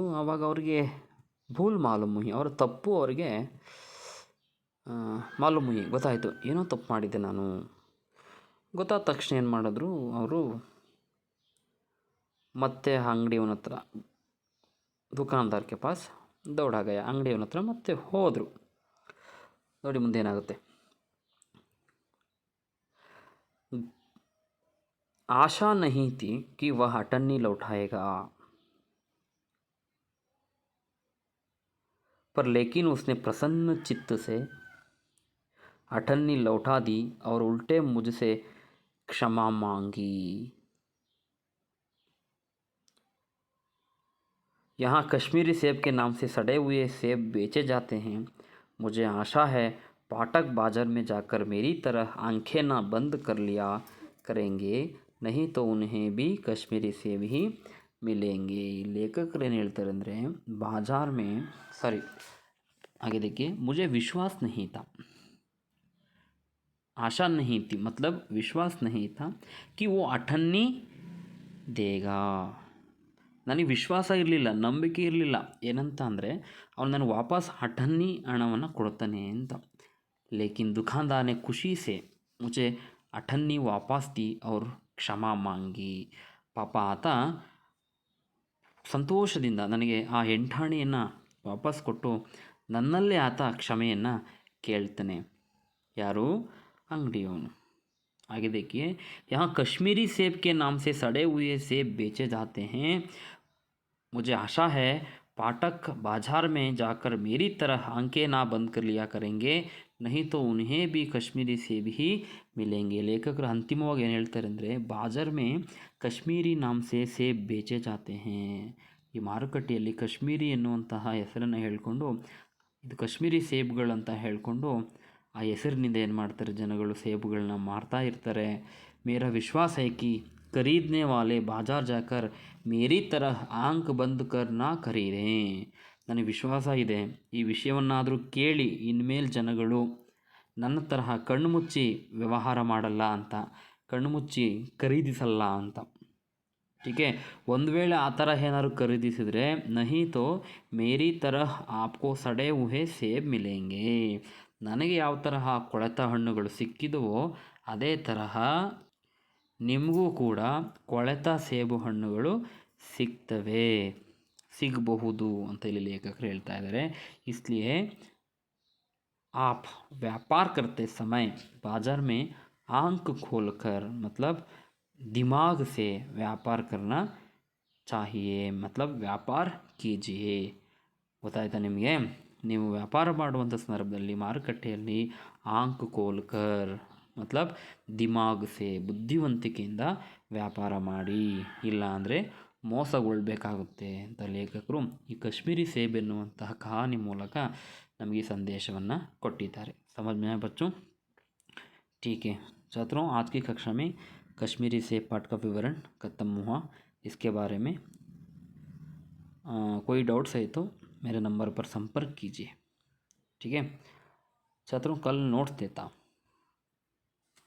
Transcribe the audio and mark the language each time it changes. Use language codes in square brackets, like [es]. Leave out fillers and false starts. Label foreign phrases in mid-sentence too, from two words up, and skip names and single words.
[kn] ಆವಾಗ ಅವ್ರಿಗೆ [hi] भूल मालूम हुई, [kn] ಅವರ ತಪ್ಪು ಅವರಿಗೆ ಮಾಲೂಮುಹಿ, ಗೊತ್ತಾಯಿತು, ಏನೋ ತಪ್ಪು ಮಾಡಿದ್ದೆ ನಾನು. ಗೊತ್ತಾದ ತಕ್ಷಣ ಏನು ಮಾಡಿದ್ರು ಅವರು, ಮತ್ತೆ ಅಂಗಡಿಯವನ ಹತ್ರ [hi] दुकानदार के पास दौड़ा गया, [kn] ಅಂಗಡಿಯವನ ಹತ್ರ ಮತ್ತೆ ಹೋದರು. ನೋಡಿ ಮುಂದೆ ಏನಾಗುತ್ತೆ. [hi] आशा नहीं थी कि वह अटन्नी लौटाएगा, पर लेकिन उसने प्रसन्न चित्त से अठन्नी लौटा दी और उल्टे मुझसे क्षमा मांगी। यहाँ कश्मीरी सेब के नाम से सड़े हुए सेब बेचे जाते हैं। मुझे आशा है पाठक बाजार में जाकर मेरी तरह आंखें ना बंद कर लिया करेंगे, नहीं तो उन्हें भी कश्मीरी सेब ही मिलेंगे। [kn] लेखकರು ಏನು ಹೇಳ್ತಾರೆ ಅಂದರೆ, [hi] बाजार में सॉरी आगे देखिए, मुझे विश्वास नहीं था, आशा नहीं थी, मतलब विश्वास नहीं था कि वो अठन्नी देगा। [kn] ನನಗೆ ವಿಶ್ವಾಸ ಇರಲಿಲ್ಲ, ನಂಬಿಕೆ ಇರಲಿಲ್ಲ ಏನಂತ ಅಂದರೆ ಅವನು ನನಗೆ ವಾಪಸ್ ಅಠನ್ನಿ ಹಣವನ್ನು ಕೊಡ್ತಾನೆ ಅಂತ। [hi] ಲೇಕಿನ್ दुकानदार ने खुशी से मुझे अठन्नी वापस दी और क्षमा मांगी। [kn] ಪಾಪ ಆತ ಸಂತೋಷದಿಂದ ನನಗೆ ಆ ಎಂಟಾಣಿಯನ್ನು ವಾಪಸ್ ಕೊಟ್ಟು ನನ್ನಲ್ಲೇ ಆತ ಕ್ಷಮೆಯನ್ನು ಕೇಳ್ತಾನೆ। ಯಾರು? ಅಂಗಡಿಯವನು। [hi] आगे देखिए, यहाँ कश्मीरी सेब के नाम से सड़े हुए सेब बेचे जाते हैं। मुझे आशा है पाठक बाजार में जाकर मेरी तरह आंखें ना बंद कर लिया करेंगे, नहीं तो उन्हें भी कश्मीरी सेब ही मिलेंगे। [kn] लेखकರು ಅಂತಿಮವಾಗಿ ಏನು ಹೇಳ್ತಾರೆ ಅಂದರೆ, [hi] बाज़ार में कश्मीरी नाम से सेब बेचे जाते हैं। [kn] ಈ ಮಾರುಕಟ್ಟೆಯಲ್ಲಿ ಕಶ್ಮೀರಿ ಎನ್ನುವಂತಹ ಹೆಸರನ್ನು ಹೇಳಿಕೊಂಡು, ಇದು ಕಶ್ಮೀರಿ ಸೇಬ್ಗಳಂತ ಹೇಳಿಕೊಂಡು ಆ ಹೆಸರಿನಿಂದ ಏನು ಮಾಡ್ತಾರೆ, ಜನಗಳು ಸೇಬುಗಳನ್ನ ಮಾರ್ತಾ ಇರ್ತಾರೆ। [hi] मेरा विश्वास है कि खरीदने वाले बाज़ार जाकर मेरी तरह आंख बंद कर ना खरीदें। [kn] ನನಗೆ ವಿಶ್ವಾಸ ಇದೆ, ಈ ವಿಷಯವನ್ನಾದರೂ ಕೇಳಿ ಇನ್ಮೇಲೆ ಜನಗಳು ನನ್ನ ತರಹ ಕಣ್ಣು ಮುಚ್ಚಿ ವ್ಯವಹಾರ ಮಾಡಲ್ಲ ಅಂತ, ಕಣ್ಣು ಮುಚ್ಚಿ ಖರೀದಿಸಲ್ಲ ಅಂತ। ಟೀಕೆ, ಒಂದು ವೇಳೆ ಆ ಥರ ಏನಾದ್ರು ಖರೀದಿಸಿದರೆ, [hi] नहीं तो मेरी तरह आपको सड़े हुए सेब मिलेंगे, [kn] ನನಗೆ ಯಾವ ತರಹ ಕೊಳೆತ ಹಣ್ಣುಗಳು ಸಿಕ್ಕಿದವೋ ಅದೇ ತರಹ ನಿಮಗೂ ಕೂಡ ಕೊಳೆತ ಸೇಬು ಹಣ್ಣುಗಳು ಸಿಗಬಹುದು ಅಂತ ಇಲ್ಲಿ ಲೇಖಕರು ಹೇಳ್ತಾ ಇದ್ದಾರೆ। [hi] इसलिए आप व्यापार करते समय बाज़ार में आंख खोलकर, मतलब दिमाग से व्यापार करना चाहिए, मतलब ವ್ಯಾಪಾರ कीजिए। [kn] ಗೊತ್ತಾಯ್ತಾ ನಿಮಗೆ? ನೀವು ವ್ಯಾಪಾರ ಮಾಡುವಂಥ ಸಂದರ್ಭದಲ್ಲಿ ಮಾರುಕಟ್ಟೆಯಲ್ಲಿ [hi] आंख खोलकर मतलब दिमाग से, [kn] ಬುದ್ಧಿವಂತಿಕೆಯಿಂದ ವ್ಯಾಪಾರ ಮಾಡಿ, ಇಲ್ಲ ಅಂದರೆ ಮೋಸಗೊಳ್ಳಬೇಕಾಗುತ್ತೆ ಅಂತ ಲೇಖಕರು ಈ ಕಶ್ಮೀರಿ ಸೇಬ್ ಎನ್ನುವಂತಹ ಕಹಾನಿ ಮೂಲಕ ನಮಗೆ ಸಂದೇಶವನ್ನು ಕೊಟ್ಟಿದ್ದಾರೆ। [hi] समझ में आया बच्चों? ठीक है छात्रों, आज की कक्षा में कश्मीरी सेब पाठ का विवरण खत्म हुआ। इसके बारे में कोई डाउट्स है तो मेरे नंबर पर संपर्क कीजिए। ठीक है छात्रों, कल नोट्स देता हूँ।